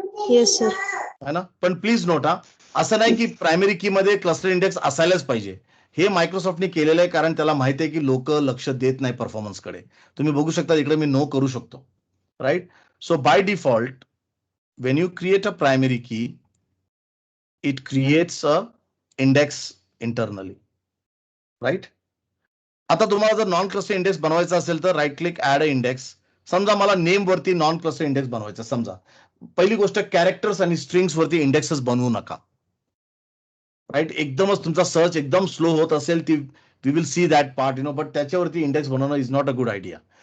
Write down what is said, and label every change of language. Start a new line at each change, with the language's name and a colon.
English: Yes sir.
Hindi: है ना.
Marathi: पण प्लीज नोट, हा असं नाही की प्रायमरी की मध्ये क्लस्टर इंडेक्स असायलाच पाहिजे. हे मायक्रोसॉफ्टने केलेलं आहे कारण त्याला माहिती आहे की लोक लक्ष देत नाही परफॉर्मन्सकडे. तुम्ही बघू शकता इकडे मी नो करू शकतो. Right. So by default
English: when you create a primary key, it creates a index internally. Right.
Marathi: आता तुम्हाला जर नॉन क्लस्टर इंडेक्स बनवायचा असेल तर
English: Right click add a index.
Marathi: समजा मला नेम वरती नॉन क्लस्टर इंडेक्स बनवायचा, समजा पहिली गोष्ट कॅरेक्टर्स आणि स्ट्रिंग्स वरती इंडेक्सेस बनवू नका. राईट. एकदमच तुमचा सर्च एकदम स्लो होत असेल, ती
English: we will see that part but
Marathi: त्याच्यावरती इंडेक्स बनवणं
English: Is not a good idea.